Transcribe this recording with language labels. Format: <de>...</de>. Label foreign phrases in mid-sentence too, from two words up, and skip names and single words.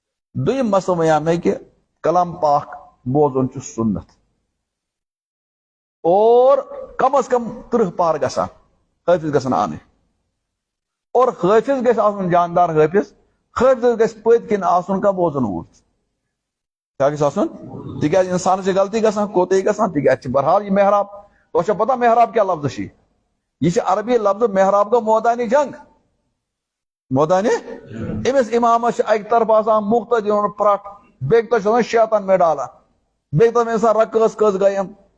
<ks>دویم مسئلہ ویا میں کہ کلام پاک بوزن چھ سنت اور کم از کم 30 پار گژھان حافظ گژھن آنے اور حافظ گژھِ آسُن جاندار حافظ گژھِ پٔتۍ کِنۍ آسُن کانٛہہ بوزن وول کیٛاہ گژھِ آسُن تِکیٛازِ اِنسانس چھِ غلطی گژھان کوتاہی گژھان تِکیٛازِ چھِ بہرحال یہ محراب تۄہہِ چھا پتہ محراب کیٛاہ لفظ چھِ یہ چھِ عربی لفظ محراب گوٚو مٲدانِ جنگ مٲدانِ أمِس اِمامس چھِ اکہِ طرفہٕ آسان مُقتدی ہُنٛد پرٛٹھ بیٚکہِ طرفہٕ چھُ آسان شیطان مےٚ ڈالان بیٚکہِ طرفہٕ اِنسان رکٲژ کٔژ گٔیم</ks>